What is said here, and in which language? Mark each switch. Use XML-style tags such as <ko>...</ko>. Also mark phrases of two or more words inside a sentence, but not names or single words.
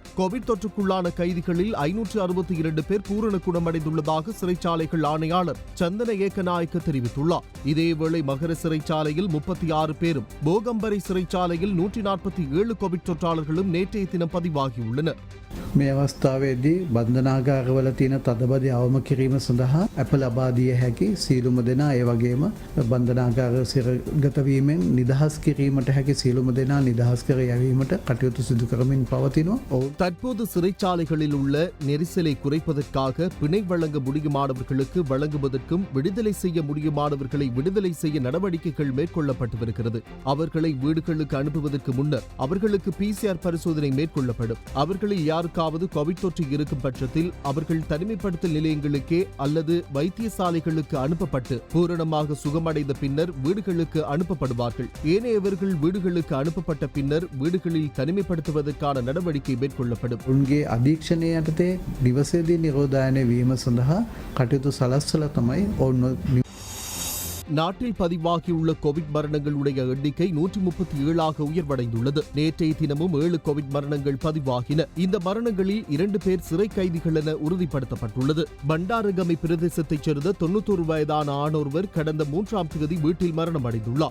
<ta>கோவிட் தொற்றுக்குள்ளான கைதிகளில் 562 பேர் பூரண குணமடைந்துள்ளதாக சிறைச்சாலைகள் ஆணையாளர் சந்தன ஏக்கநாயக்க தெரிவித்துள்ளார். இதேவேளை மகர சிறைச்சாலையில் 36 பேரும் போகம்பரை சிறைச்சாலையில் 147 கோவிட் தொற்றாளர்களும் நேற்றைய தினம் பதிவாகியுள்ளனர்.</ta> <si>මේ අවස්ථාවේදී බන්ධනාගාරවල තියෙන තදබදය අවම කිරීම සඳහා අප ලබා දිය හැකි සියලුම දෙනා ඒ වගේම බන්ධනාගාර සිරගතවීමෙන් නිදහස් කිරීමට හැකි සියලුම දෙනා නිදහස් කර යැවීමට කටයුතු සිදු කරමින් පවතිනවා.</si> <ta>தற்போது சிறைச்சாலைகளில் உள்ள நெரிசலை குறைப்பதற்காக பிணை வழங்க முடியுமானவர்களுக்கு வழங்குவதற்கும் விடுதலை செய்ய முடியுமானவர்களை விடுதலை செய்ய நடவடிக்கைகள் மேற்கொள்ளப்பட்டு வருகிறது. அவர்களை வீடுகளுக்கு அனுப்புவதற்கு முன்னர் அவர்களுக்கு PCR பரிசோதனை மேற்கொள்ளப்படும். அவர்களில் யாருக்காவது கோவிட் தொற்று இருக்கும் பட்சத்தில் அவர்கள் தனிமைப்படுத்தல் நிலையங்களுக்கே அல்லது வைத்தியசாலைகளுக்கு அனுப்பப்பட்டு பூரணமாக சுகமடைந்த பின்னர் வீடுகளுக்கு அனுப்பப்படுவார்கள். ஏனையவர்கள் வீடுகளுக்கு அனுப்பப்பட்ட பின்னர் வீடுகளில் தனிமைப்படுத்துவதற்கான நடவடிக்கை மேற்கொள்ளப்படும்.</ta> <si>උන්ගේ අධීක්ෂණය යටතේ නිවසේදී නිරෝධායනය වීම සඳහා කටයුතු සලස්සලා තමයි ඔවුන්</si> <ta>நாட்டில் பதிவாகியுள்ள கோவிட் மரணங்களுடைய எண்ணிக்கை 137ஆக உயர்வடைந்துள்ளது. நேற்றைய தினமும் 7 கோவிட் மரணங்கள் பதிவாகின. இந்த மரணங்களில் 2 பேர் சிறை கைதிகள் என உறுதிப்படுத்தப்பட்டுள்ளது. பண்டாரகமை பிரதேசத்தைச் சேர்ந்த 91 வயதான ஆணொருவர் கடந்த 3ஆம் தேதி வீட்டில் மரணமடைந்துள்ளார்.</ta>